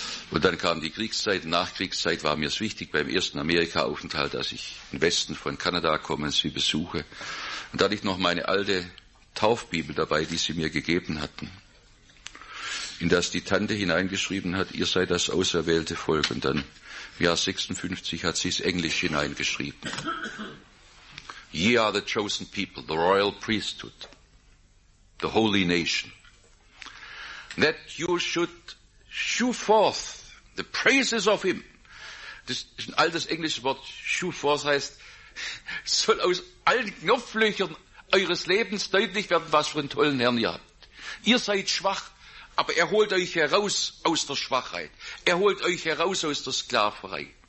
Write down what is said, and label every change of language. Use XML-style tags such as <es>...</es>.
<de>Und dann kam die Kriegszeit. Nachkriegszeit war mir es wichtig beim 1. Amerika-Aufenthalt, dass ich im Westen von Kanada komme und sie besuche. Und da hatte ich noch meine alte Taufbibel dabei, die sie mir gegeben hatten, in das die Tante hineingeschrieben hat, ihr seid das auserwählte Volk. Und dann im Jahr 56 hat sie es Englisch hineingeschrieben.</de> <en>Ye are the chosen people, the royal priesthood, the holy nation, that you should shew forth the praises of him.</en> <de>Das ist ein altes englisches Wort, shew forth heißt, soll aus allen Knopflöchern eures Lebens deutlich werden, was für einen tollen Herrn ihr habt. Ihr seid schwach, aber er holt euch heraus aus der Schwachheit. Er holt euch heraus aus der Sklaverei.</de>